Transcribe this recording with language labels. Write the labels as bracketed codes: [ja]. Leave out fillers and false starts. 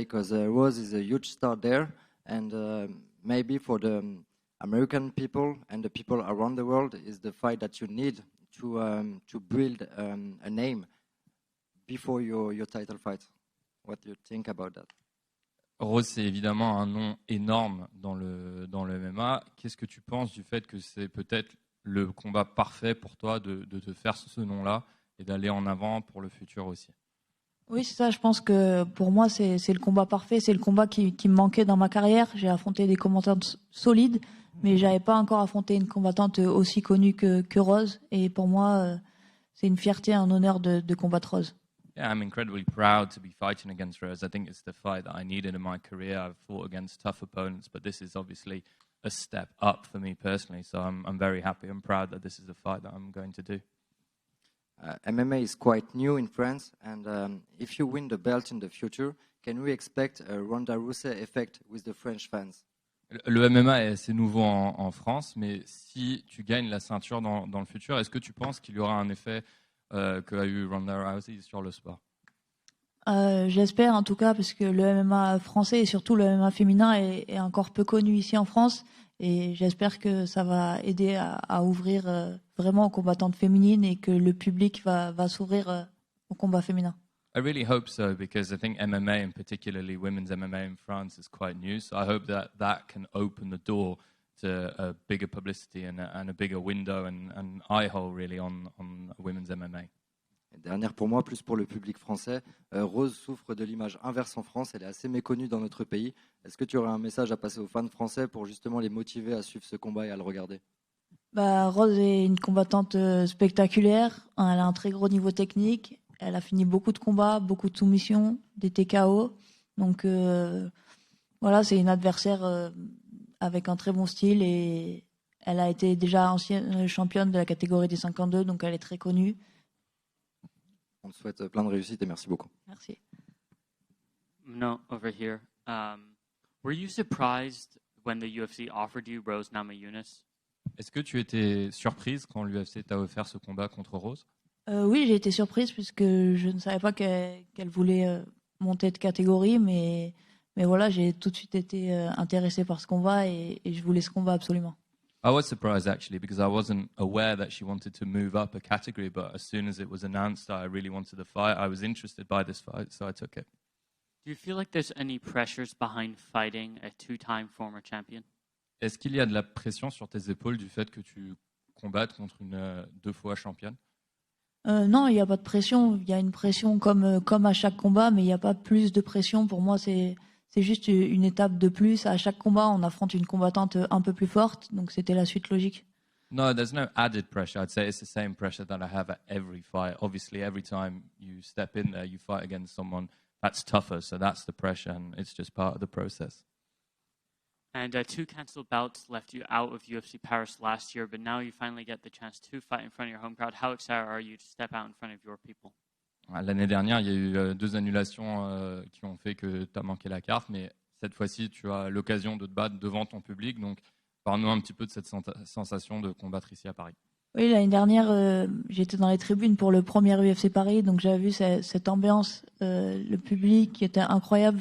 [en] Because Rose is a huge star there. And maybe for the American people and the people around the world is the fight that you need to build a name before your title fight. What do you think about that? [fr] Rose, c'est évidemment un nom énorme dans le MMA. Qu'est-ce que tu penses du fait que c'est peut-être le combat parfait pour toi de te faire ce nom-là et d'aller en avant pour le futur aussi? Oui, c'est ça. Je pense que pour moi, c'est le combat parfait. C'est le combat qui me manquait dans ma carrière. J'ai affronté des combattantes solides, mais j'avais pas encore affronté une combattante aussi connue que Rose. Et pour moi, c'est une fierté, un honneur de combattre Rose. [en] Yeah, I'm incredibly proud to be fighting against Rose. I think it's the fight that I needed in my career. I've fought against tough opponents, but this is obviously a step up for me personally. So I'm very happy and proud that this is the fight that I'm going to do. MMA is quite new in France, and if you win the belt in the future, can we expect a Ronda Rousey effect with the French fans? [fr] Le MMA est assez nouveau en France, mais si tu gagnes la ceinture dans le futur, est-ce que tu penses qu'il y aura un effet qu'a eu Ronda Rousey sur le sport? J'espère en tout cas, parce que le MMA français et surtout le MMA féminin est encore peu connu ici en France. Et j'espère que ça va aider à ouvrir vraiment aux combattantes féminines et que le public va s'ouvrir au combat féminin. [en] I really hope so because I think MMA and particularly women's MMA in France is quite new. So I hope that can open the door to a bigger publicity and a bigger window and eye hole really on women's MMA. [fr] Et dernière pour moi, plus pour le public français, Rose souffre de l'image inverse en France, elle est assez méconnue dans notre pays. Est-ce que tu aurais un message à passer aux fans français pour justement les motiver à suivre ce combat et à le regarder? Rose est une combattante spectaculaire, elle a un très gros niveau technique, elle a fini beaucoup de combats, beaucoup de soumissions, des TKO. Donc voilà, c'est une adversaire avec un très bon style et elle a été déjà ancienne championne de la catégorie des 52, donc elle est très connue. On te souhaite plein de réussite et merci beaucoup. Merci. [en] No, over here. Were you surprised when the UFC offered you Rose Namajunas? [fr] Est-ce que tu étais surprise quand l'UFC t'a offert ce combat contre Rose? Oui, j'ai été surprise puisque je ne savais pas qu'elle voulait monter de catégorie, mais voilà, j'ai tout de suite été intéressée par ce combat et je voulais ce combat absolument. [en] I was surprised actually because I wasn't aware that she wanted to move up a category, but as soon as it was announced that I really wanted the fight, I was interested by this fight, so I took it. Do you feel like there's any pressures behind fighting a two-time former champion? [fr] Est-ce qu'il y a de la pression sur tes épaules du fait que tu combattes contre une deux fois championne? Non, il n'y a pas de pression. Il y a une pression comme à chaque combat, mais il n'y a pas plus de pression. Pour moi, c'est juste une étape de plus. À chaque combat, on affronte une combattante un peu plus forte, donc c'était la suite logique. [en] No, there's no added pressure. I'd say it's the same pressure that I have at every fight. Obviously, every time you step in there, you fight against someone that's tougher, so that's the pressure, and it's just part of the process. And two cancelled bouts left you out of UFC Paris last year, but now you finally get the chance to fight in front of your home crowd. How excited are you to step out in front of your people? [fr] L'année dernière, il y a eu deux annulations qui ont fait que tu as manqué la carte, mais cette fois-ci, tu as l'occasion de te battre devant ton public. Donc, parle-nous un petit peu de cette sensation de combattre ici à Paris. Oui, l'année dernière, j'étais dans les tribunes pour le premier UFC Paris, donc j'avais vu cette ambiance, le public qui était incroyable.